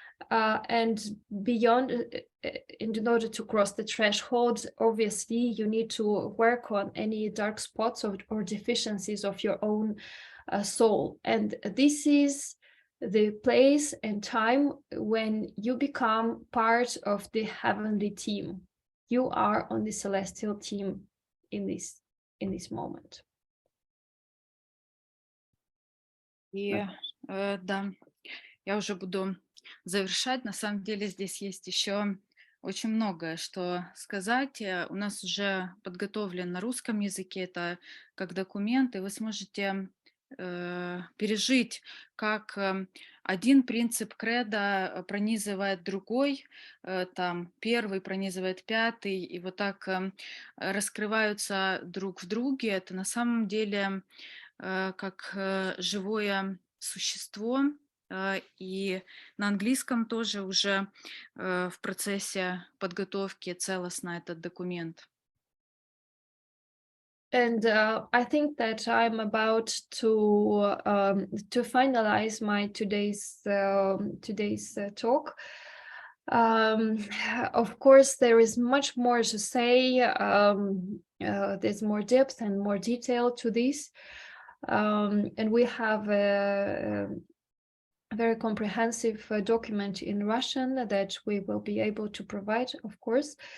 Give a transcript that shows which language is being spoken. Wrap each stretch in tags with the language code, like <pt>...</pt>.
<en>And beyond, in order to cross the threshold, obviously you need to work on any dark spots or deficiencies of your own soul. And this is the place and time when you become part of the heavenly team. You are on the celestial team in this moment.</en> <ru>И да, я уже буду завершать. На самом деле здесь есть еще очень многое, что сказать. У нас уже подготовлен на русском языке это как документ, и вы сможете пережить, как один принцип Кредо пронизывает другой, там первый пронизывает пятый, и вот так раскрываются друг в друге. Это на самом деле как живое существо, и на английском тоже уже в процессе подготовки целостно этот документ.</ru> <en>And I think that I'm about to finalize my today's talk. Of course, there is much more to say. There's more depth and more detail to this, and we have a very comprehensive document in Russian that we will be able to provide, of course.</en>